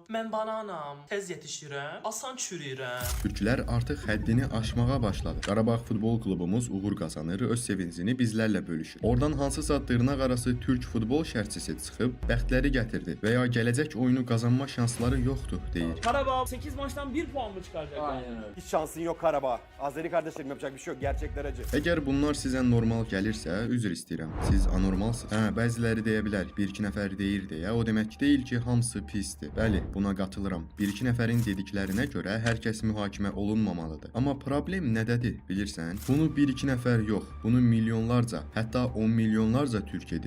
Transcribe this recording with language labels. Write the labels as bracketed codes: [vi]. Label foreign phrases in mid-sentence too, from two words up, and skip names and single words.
[az] Mən bananam, tez yetişirəm, asan çürüyürəm. Türklər artıq həddini aşmağa başladı. Qarabağ futbol klubumuz uğur qazanır, öz sevincini bizlərlə bölüşür. Oradan hansısa dırnaq arası türk futbol şərhçisi çıxıb bəxtləri gətirdi və ya gələcək oyunu qazanma şansları yoxdur deyir. [tr] Karabağ 8 maçtan 1 puan mı çıkaracak? Aynen öyle. Hiç şansın yok Karabağ. Azeri kardeşlerim, yapacak bir şey yok. Gerçekler acı. [az] Əgər bunlar sizə normal gəlirsə, üzr istəyirəm. Siz anormalsınız. Bəziləri deyə bilər, 1-2 nəfər deyir deyə, o demək deyil ki, hamısı pisdir. Bəli, buna qatılıram. 1-2 nəfərin dediklərinə görə hər kəs mühakimə olunmamalıdır. Amma problem nədədir, bilirsən? Bunu 1-2 nəfər yox, bunu milyonlarca, hətta 10 milyonlarca türk edir.